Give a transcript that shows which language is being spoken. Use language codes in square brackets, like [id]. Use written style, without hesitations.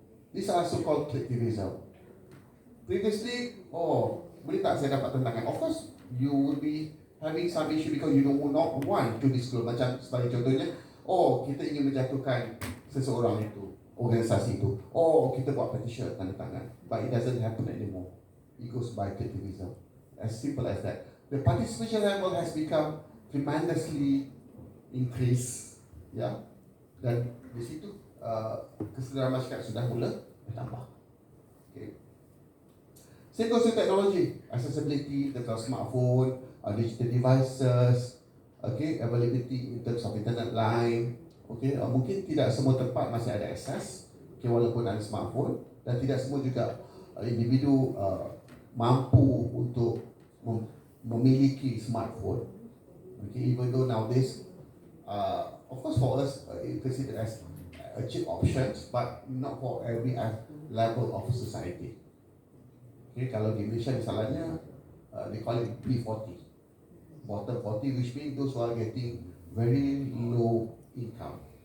[en] These are so-called click TV result. Previously, [ms] boleh tak saya dapat tentangan? [en] Of course, you will be having some issue because you do not want to disclose. [ms] Macam sebagai contohnya, kita ingin menjatuhkan seseorang itu, organisasi itu. Kita buat petition tanda tangan. [en] But it doesn't happen anymore. It goes by click TV result. As simple as that. The participation level has become tremendously increased, [ms] dan di situ kesedaran masyarakat sudah mula bertambah. [en] Okay. Same goes to technology, accessibility tentang smartphone, digital devices, availability in terms of internet line. [ms] Mungkin tidak semua tempat masih ada akses, walaupun ada smartphone, dan tidak semua juga individu mampu untuk memiliki smartphone. [en] Even though nowadays, of course for us, it's considered as a cheap options, but not for every level of society. [ms] Kalau di Malaysia misalnya, [en] they call it B40, bottom 40, which means those who are getting very low income.